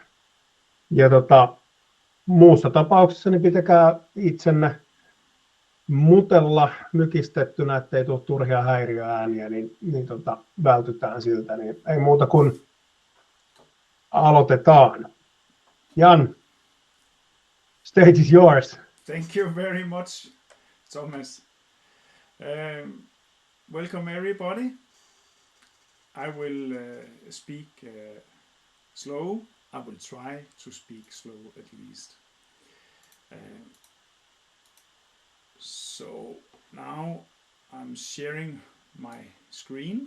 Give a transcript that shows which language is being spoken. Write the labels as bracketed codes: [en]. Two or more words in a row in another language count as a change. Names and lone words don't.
[fi] Ja muussa tapauksessa niin pitäkää itsenne mutella mykistettynä, ettei tule turhia häiriöääniä, niin vältytään siltä. Niin ei muuta kuin aloitetaan. [en] Jan, stage is yours. Thank you very much, Thomas. Welcome everybody. I will speak slow. I will try to speak slow at least. So now I'm sharing my screen.